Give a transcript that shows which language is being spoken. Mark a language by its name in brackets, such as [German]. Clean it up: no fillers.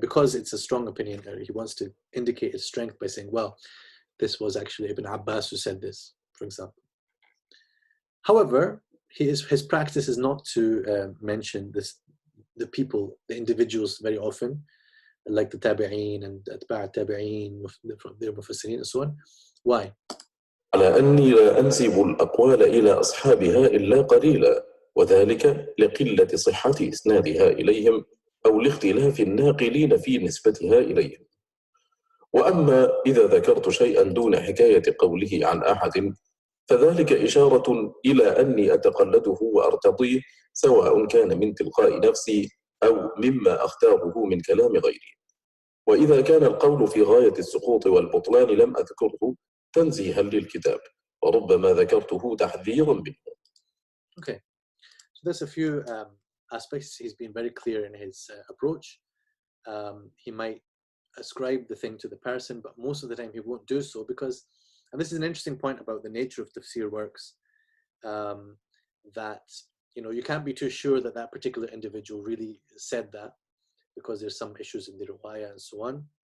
[English] Because it's a strong opinion, he wants to indicate his strength by saying, well, this was actually Ibn Abbas who said this, for example. However, his practice is not to mention the people, the individuals very often, like the tabi'een and atba' tabi'een, their mufassirin and so on. Why? [Arabic] على أني لا أنسب الأقوال إلى أصحابها إلا قليلا، وذلك لقلة صحة إسنادها إليهم أو لاختلاف الناقلين في نسبتها إليهم. وأما إذا ذكرت شيئا دون حكاية قوله عن أحد فذلك إشارة إلى أني أتقلده وأرتضيه، سواء كان من تلقاء نفسي أو مما أختاره من كلام غيري. وإذا كان القول في غاية السقوط والبطلان لم أذكره تنزيها للكتاب، وربما ذكرته تحذيرا منه. [English] Okay, so there's a few aspects. He's been very clear in his approach. He might ascribe the thing to the person, but most of the time he won't do so because, and this is an interesting point about the nature of tafsir works, that you know, you can't be too sure that that particular individual really said that, because there's some issues in the riwayah and so on.